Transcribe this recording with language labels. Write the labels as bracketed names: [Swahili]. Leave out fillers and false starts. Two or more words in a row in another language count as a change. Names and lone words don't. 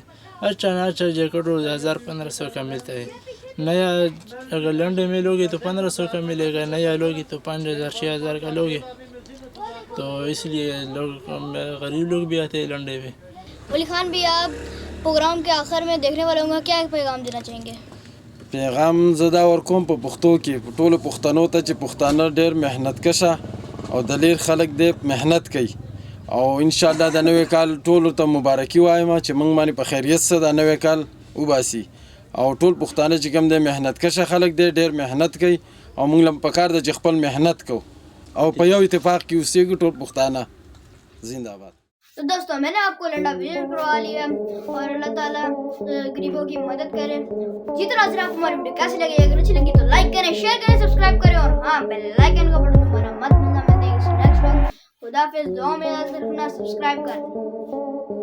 [Urdu] اچھا جیکٹ روز 1,000-1,500 کا ملتا ہے. نیا اگر لنڈے میں لوگے تو 1,500 کا ملے گا، نیا لوگے تو 5,000-6,000 کا لوگے. تو اس لیے لوگ غریب لوگ بھی آتے ہیں لنڈے میں. ولی خان بھی، آپ پروگرام کے آخر میں دیکھنے والوں کو کیا پیغام دینا چاہیں گے? [Pashto] پیغام زدا ورکوم په پښتو کې په ټولو پښتنو ته چې پښتانه ډېر محنت کشه او د ډېر خلک دې محنت کوي او [Arabic] ان شاء الله [Pashto] د نوې کال ټولو ته مبارکي وایم چې موږ باندې په خیریت سره د نوې کال وباسي او ټول پښتانه چې کوم دې محنت کشه خلک دې ډېر محنت کوي او موږ لم پکار د خپل محنت کو او په یو اتفاق کې اوسېږو ټول پښتانه زنده باد. [Urdu] تو دوستوں میں نے آپ کو لنڈا وزٹ کروا لیا ہے اور اللہ تعالیٰ غریبوں کی مدد کرے. جس طرح سے آپ کو ہماری ویڈیو کیسی لگی، اگر اچھی لگی تو لائک کریں، شیئر کریں، سبسکرائب کریں اور ہاں [English] bell icon [Urdu] کا بٹن دبانا مت بھولنا. ملتے ہیں [English] next vlog. [Urdu] خدا حافظ، دعا میں یاد رکھنا، سبسکرائب کریں.